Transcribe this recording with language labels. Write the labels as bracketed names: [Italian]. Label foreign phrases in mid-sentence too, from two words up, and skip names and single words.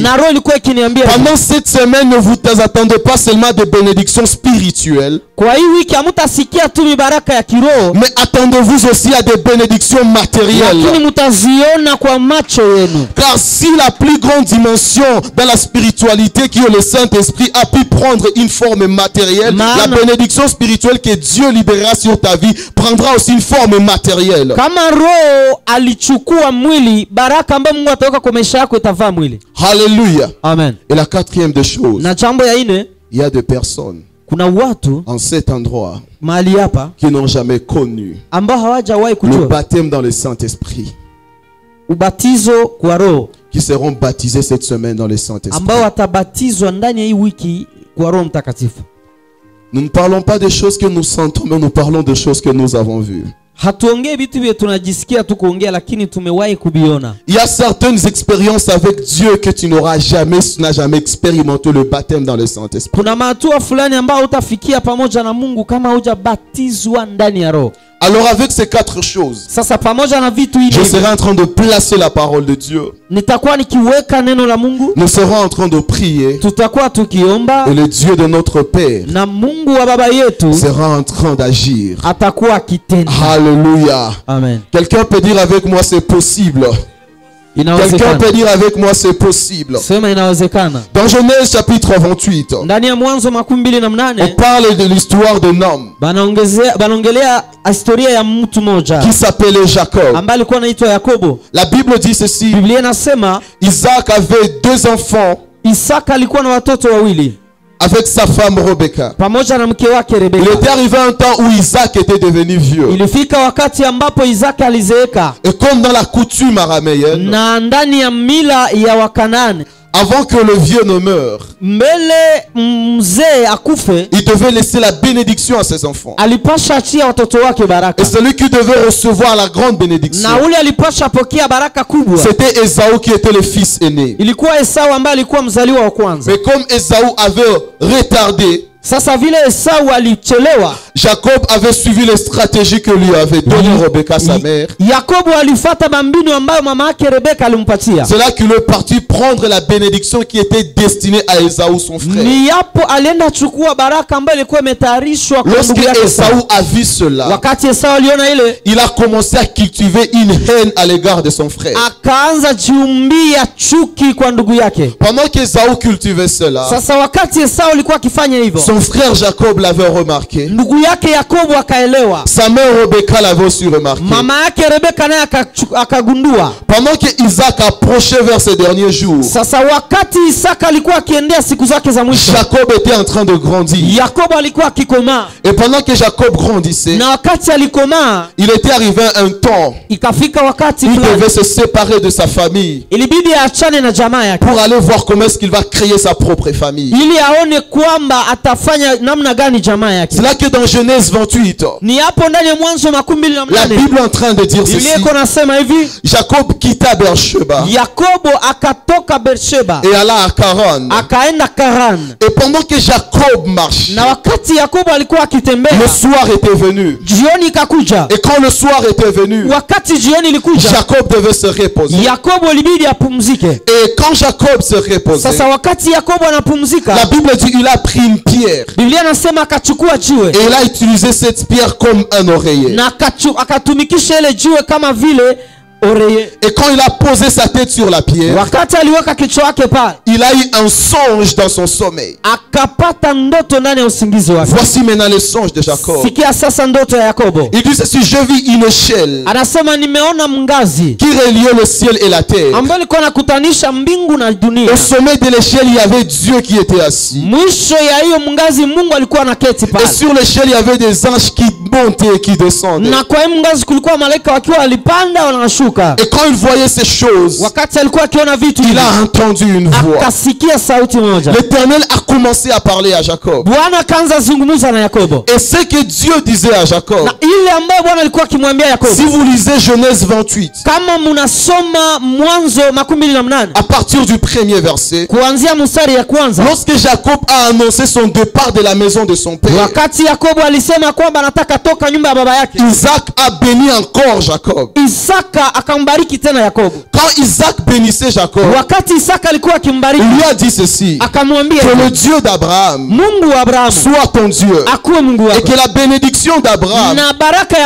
[Swahili] Na roho ilikuwa ikiniambia, [French] Pendant cette semaine, ne vous attendez pas seulement des bénédictions spirituelles, [Swahili] kwa hii wiki hamtasikia tu mibaraka ya kiroho, [French] mais attendez-vous aussi à des bénédictions matérielles. [Swahili] lakini mtaziona kwa macho yenu. [French] Car si la plus grande dimension dans la spiritualité qui est le Saint-Esprit a pu prendre une forme matérielle, la bénédiction spirituelle que Dieu libérera sur ta vie prendra aussi une forme matérielle. [Swahili] Kama roho alichukua mwili, baraka ambayo Mungu ataweka kwa maisha yako itavaa mwili. [French] Alléluia. Amen. Et la quatrième des choses, [Swahili] Na jambo ya ine, [French] il y a des personnes [Swahili] kuna watu [French] en cet endroit [Swahili] mahali hapa [French] qui n'ont jamais connu [Swahili] ambao hawajawahi [French] le [Swahili] kujua [French] baptême dans le Saint-Esprit, [Swahili] ubatizo kwa roho, [French] qui seront baptisés cette semaine dans le Saint-Esprit. [Swahili] ambao watabatizwa ndani ya hii wiki kwa Roho Mtakatifu. [French] Nous ne parlons pas des choses que nous sentons, mais nous parlons des choses que nous avons vues. [Swahili] Hatuongee vitu vile tunajisikia tu kuongea, lakini tumewahi kubiona. [French] Il y a certaines expériences avec Dieu que tu n'as jamais expérimenté le baptême dans le Saint-Esprit. [Swahili] Kuna mahatua fulani ambao utafikia pamoja na Mungu kama hujabatizwa ndani ya roho. [French] Alors avec ces quatre choses, [Swahili] Sasa pamoja na vitu [French] je [Swahili] hivi, [French] serai en train de placer la parole de Dieu. [Swahili] nitakuwa nikiweka neno la Mungu, [French] Nous serons en train de prier [Swahili] tutakuwa tukiomba, [French] et le Dieu de notre Père [Swahili] na Mungu wa baba yetu [French] sera en train d'agir. [Swahili] atakuwa akitenda. [French] Alléluia. Amen. Quelqu'un peut dire avec moi c'est possible. Quelqu'un [Swahili] Inawezekana. [French] peut dire avec moi c'est possible. [Swahili] Sema inawezekana. [French] Dans Genèse chapitre 28, [Swahili] Ndani ya Mwanzo 28 [French] on parle de l'histoire d'un homme [Swahili] banaongelea historia ya mtu mmoja [French] qui s'appelait Jacob. [Swahili] ambaye alikuwa anaitwa Yakobo. [French] La Bible dit ceci, [Swahili] Biblia inasema [French] Isaac avait deux enfants [Swahili] Isaka alikuwa na watoto wawili [French] avec sa femme Rebecca. [Swahili] pamoja na mke wake [French] Il [Swahili] Rebeka. [French] était arrivé un temps où Isaac était devenu vieux. [Swahili] Ilifika wakati ambapo Isaka alizeeka, [French] Et comme dans la coutume araméenne, [Swahili] na ndani ya mila ya Wakanani, [French] avant que le vieux ne meure, [Swahili] mbele mzee akufe, [French] il devait laisser la bénédiction à ses enfants. [Swahili] alipasha achia watoto wake baraka, [French] Et celui qui devait recevoir la grande bénédiction, [Swahili] na ule alipasha pokea baraka kubwa. [French] c'était Ésaü qui était le fils aîné. [Swahili] Ilikuwa Esau ambaye alikuwa mzaliwa wa kwanza. [French] Mais comme Ésaü avait retardé, [Swahili] Sasa vile Esau alichelewa, [French] Jacob avait suivi les stratégies que lui avait donné Rebecca, sa mère. [Swahili] Yakobo alifata mambinu ambayo mama yake Rebeka alimpatia. [French] C'est là qu'il est parti prendre la bénédiction qui était destinée à Ésaü, son frère. [Swahili] Ni yapo alienda chukua baraka ambayo ilikuwa imetayarishwa kwa [French] Lorsque [Swahili] ndugu yake Esau. [French] Ésaü a vu cela, [Swahili] Wakati Esau aliona ile, [French] il a commencé à cultiver une haine à l'égard de son frère. [Swahili] akaanza jiumbia chuki kwa ndugu yake. [French] Pendant qu'Ésaü cultivait cela, [Swahili] Sasa wakati Esau alikuwa akifanya hivyo, [French] son frère Jacob l'avait remarqué. [Swahili] ndugu yake Yakobo akaelewa, [French] Sa mère Rebecca l'avait aussi remarqué. [Swahili] mama yake Rebeka naye akagundua. [French] Pendant que Isaac approchait vers ses derniers jours, [Swahili] Sasa wakati Isaka alikuwa akiendea siku zake za mwisho, [French] Jacob était en train de grandir. [Swahili] Yakobo alikuwa akikomaa, [French] Et pendant que Jacob grandissait, [Swahili] na wakati alikomaa, [French] il était arrivé un temps [Swahili] ikafika wakati [French] où il [Swahili] fulani [French] devait se séparer de sa famille [Swahili] ilibidi aachane na jamaa yake [French] pour aller voir comment est-ce qu'il va créer sa propre famille. [Swahili] ili aone kwamba atafanya namna gani jamaa yake. [French] C'est là que dans Genèse 28, [Swahili] Ni hapo ndani ya Mwanzo 28 [French] la Bible est en train de dire ceci. [Swahili] Biblia iko nasema hivi, [French] Jacob quitta Beersheba [Swahili] Yakobo akatoka Beersheba [French] et alla à Charan. [Swahili] akaenda Karan, [French] Et pendant que Jacob marchait, [Swahili] na wakati Yakobo alikuwa akitembea, [French] le soir était venu. [Swahili] jioni ikakuja. [French] Et quand le soir était venu, [Swahili] Wakati jioni ilikuja, [French] Jacob devait se reposer. [Swahili] Yakobo ilibidi apumzike. [French] Et quand Jacob se reposait, [Swahili] Sasa wakati Yakobo anapumzika, [French] la Bible dit il a pris une pierre [Swahili] Biblia nasema akachukua jiwe [French] et il a utilisé cette pierre comme un oreiller. [Swahili] na akatumikisha ile jiwe kama vile oreye. [French] Et quand il a posé sa tête sur la pierre, [Swahili] Wakati aliweka kichwa yake pale, [French] il a eu un songe dans son sommeil. [Swahili] akapata ndoto ndani ya usingizi wake. [French] Voici maintenant le songe de Jacob. [Swahili] Sikia sasa ndoto ya Yakobo. [French] Il dit ceci: je vis une échelle [Swahili] Anasema nimeona mngazi [French] qui reliait le ciel et la terre. [Swahili] ambayo ilikuwa nakutanisha mbingu na dunia. [French] Au sommet de l'échelle, il y avait Dieu qui était assis. [Swahili] Mwisho ya hiyo mngazi Mungu alikuwa anaketi [French] Et [Swahili] pale. [French] sur l'échelle, il y avait des anges qui montaient et qui descendaient. [Swahili] Na kwa hiyo mngazi kulikuwa malaika wakiwa walipanda wanashuka. [French] Et quand il voyait ces choses, [Swahili] Wakati alikuwa akiona vitu [French] il [Swahili] hivi, [French] a entendu une voix. [Swahili] akasikia sauti moja. [French] L'Éternel a commencé à parler à Jacob. [Swahili] Bwana akaanza zungumza na Yakobo. [French] Et ce que Dieu disait à Jacob, [Swahili] Na ile ambayo Bwana alikuwa akimwambia Yakobo. [French] si vous lisez Genèse 28, [Swahili] Kama mnasoma Mwanzo 28 [French] à partir du premier verset, [Swahili] kuanzia mstari ya kwanza, [French] lorsque Jacob a annoncé son départ de la maison de son père, [Swahili] wakati Yakobo alisema kwamba anataka toka nyumba ya baba yake, [French] Isaac a béni encore Jacob. [Swahili] Isaka akambariki tena Yakobo. [French] Quand Isaac bénissait Jacob, [Swahili] Wakati Isaka alikuwa akimbariki, [French] il lui a dit ceci: [Swahili] akamwambia [French] que le Dieu d'Abraham [Swahili] Mungu wa Abrahamu [French] soit ton Dieu, [Swahili] akuwe Mungu [French] et [Swahili] wako, [French] que la bénédiction d'Abraham [Swahili] na baraka ya